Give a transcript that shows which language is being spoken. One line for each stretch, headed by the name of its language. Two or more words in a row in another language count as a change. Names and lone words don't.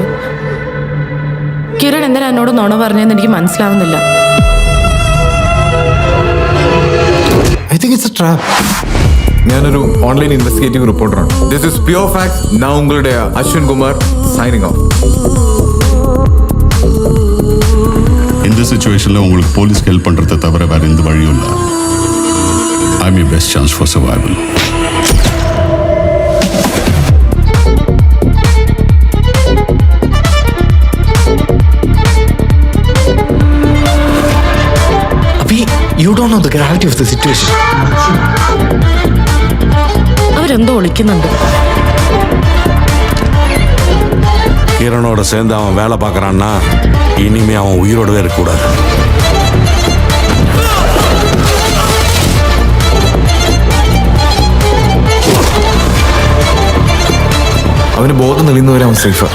Malayalam: കിരൺ എന്തിനാ എന്നോട് നുണ പറഞ്ഞതെന്ന് എനിക്ക് മനസ്സിലാവുന്നില്ല. ഞാനൊരു
English: online investigative
Malayalam: റിപ്പോർട്ടറാണ്.
English: this is pure fact.
Malayalam: ഞാൻ ഉങ്ങളുടെ അശ്വിൻ കുമാർ
English: signing off.
Tamil: இந்த சிச்சுவேஷன்ல உங்களுக்கு
English: police help
Tamil: பண்றதை தவிர வேற எந்த வழியும் இல்லை.
English: I mean best chance for survival. You don't know the gravity of the situation.
Malayalam: അവരെന്തോ ഒളിക്കുന്നുണ്ട്.
Tamil: கிரணோட சேர்ந்து அவன் வேலை பார்க்குறான்னா இனிமே அவன் உயிரோடவே இருக்கக்கூடாது.
Malayalam: അവന് ബോധം തെളിയുന്നവരെ അവൻ സേഫാ.